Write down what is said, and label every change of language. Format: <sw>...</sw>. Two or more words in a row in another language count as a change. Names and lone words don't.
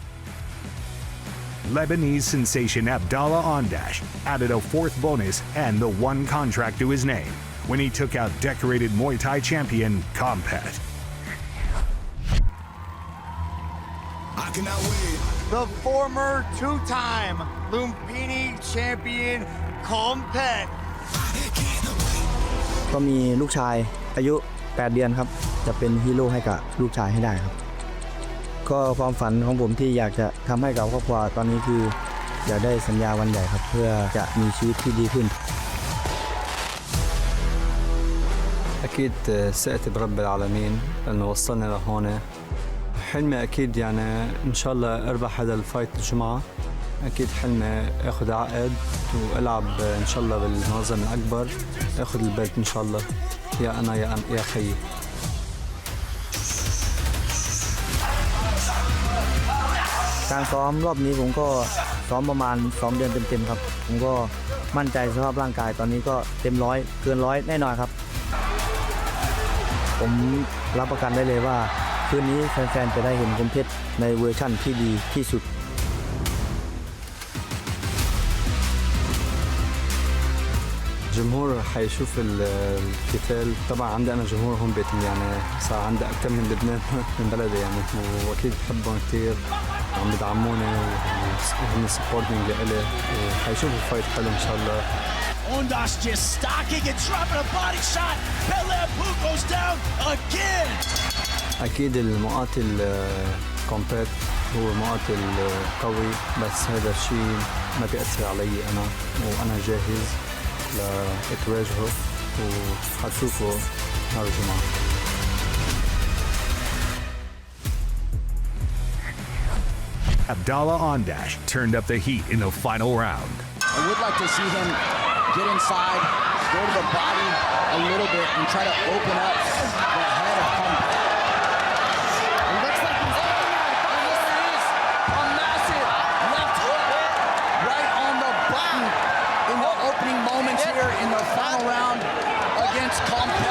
<en>Lebanese sensation Abdallah Ondash added a fourth bonus and the one contract to his name when he took out decorated Muay Thai champion Kompet. The former two-time Lumpini champion Kompet.</en> <th>ก็มีลูกชายอายุ8 เดือนครับจะเป็นฮีโร่ให้กับลูกชายให้ได้ครับก็ความฝันของผมที่อยากจะทำให้กับครอบครัวตอนนี้คืออยากได้สัญญาวันใหญ่ครับเพื่อจะมีชีวิตที่ดีขึ้น</th> <ar>أكيد ثقتي برب العالمين لأنه وصلنا لهون حلمي أكيد يعني إن شاء الله أربح هذا الفايت الجمعة أكيد حلمي أخذ عقد وألعب إن شاء الله بالمنظمة الأكبر أخذ البلت إن شاء الله يا أنا يا خيي</ar> <th>การซ้อมรอบนี้ผมก็ซ้อมประมาณ2 เดือนเต็มๆครับผมก็มั่นใจสภาพร่างกายตอนนี้ก็เต็ม100เกิน100แน่นอนครับผมรับประกันได้เลยว่าคืนนี้แฟนๆจะได้เห็นคมเพชรในเวอร์ชั่นที่ดีที่สุด</th> <ar>الجمهور حيشوف القتال طبعا عندي انا جمهور هون يعني صار عندي اكثر من لبنان من بلدي يعني واكيد بحبهم كثير وعم بدعموني وهم سبورتنج لإلي وحيشوفوا فايت حلو ان شاء الله.</ar> <en>Ondas just stocking and dropping a body shot. Pelepu goes down again.</en> <ar>اكيد المقاتل كومبيت هو مقاتل قوي بس هذا الشيء ما بيأثر علي انا وانا جاهز لتواجهه وحتشوفوا نهار الجمعة.</ar> <en>Abdallah Ondash turned up the heat in the final round. I would like to see him get inside, go to the body a little bit and try to open up the head of Kompet. It looks like he's open now. There it is. A massive left hook right on the button in the opening moments here in the final round against Kompet.</en>